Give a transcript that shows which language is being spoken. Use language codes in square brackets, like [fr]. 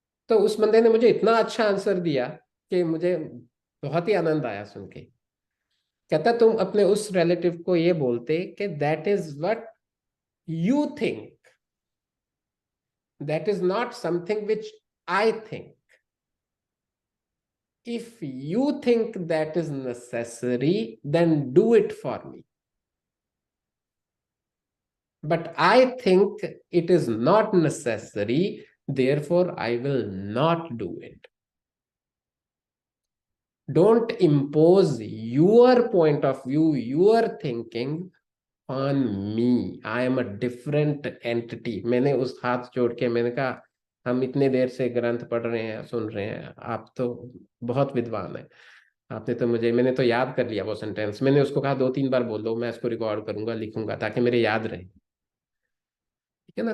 [hi] तो उस बंदे ने मुझे इतना अच्छा आंसर दिया कि मुझे बहुत ही आनंद आया सुन के। कहता तुम अपने उस रिलेटिव को ये बोलते कि [en] That is what you think, that is not something which I think. If you think that is necessary, then do it for me. But I think it is not necessary, therefore I will not do it. Don't impose your point of view, your thinking on me. I am a different entity. [hi] मैंने उस हाथ जोड़ के मैंने कहा हम इतने देर से ग्रंथ पढ़ रहे हैं, सुन रहे हैं, आप तो बहुत विद्वान हैं, आपने तो मैंने तो याद कर लिया वो सेंटेंस। मैंने उसको कहा 2-3 बार बोल दो, मैं इसको रिकॉर्ड करूंगा, लिखूंगा, ताकि मेरे याद रहे। ठीक है ना।